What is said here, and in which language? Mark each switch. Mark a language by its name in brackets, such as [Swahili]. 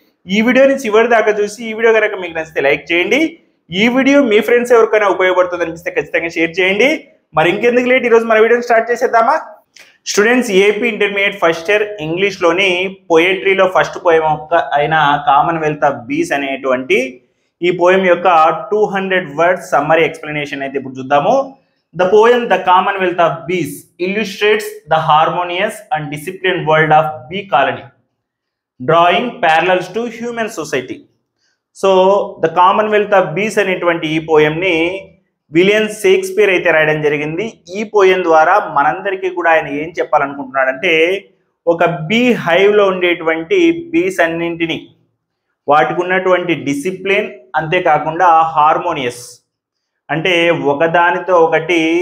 [Telugu] ఈ వీడియోని చివరి దాకా చూసి ఈ వీడియో కనుక మీకు నచ్చితే లైక్ చేయండి. ఈ వీడియో మీ ఫ్రెండ్స్ ఎవరికైనా ఉపయోగపడుతుంది అనిపిస్తే ఖచ్చితంగా షేర్ చేయండి. మరి ఇంకెందుకు లేట్, ఈరోజు మన వీడియోని స్టార్ట్ చేసేద్దామా? Students, AP intermediate first year ఇంగ్లీష్లోని పోయట్రీలో first poem అయిన కామన్వెల్త్ ఆఫ్ బీస్ అనేటువంటి ఈ పోయం యొక్క 200 వర్డ్స్ సమ్మరీ ఎక్స్ప్లెనేషన్ అయితే ఇప్పుడు చూద్దాము. [English] The poem The Commonwealth of Bees illustrates the harmonious and disciplined world of bee colony, drawing parallels to human society. [Telugu] So, The Commonwealth of Bees అనేటువంటి ఈ పోయంని William Shakespeare అయితే రాయడం జరిగింది. ఈ పోయం ద్వారా మనందరికీ కూడా ఆయన ఏం చెప్పాలనుకుంటున్నాడంటే, ఒక బీ హైవ్లో ఉండేటువంటి బీస్ అన్నింటినీ, వాటికి ఉన్నటువంటి డిసిప్లిన్, అంతేకాకుండా హార్మోనియస్ అంటే ఒకదానితో ఒకటి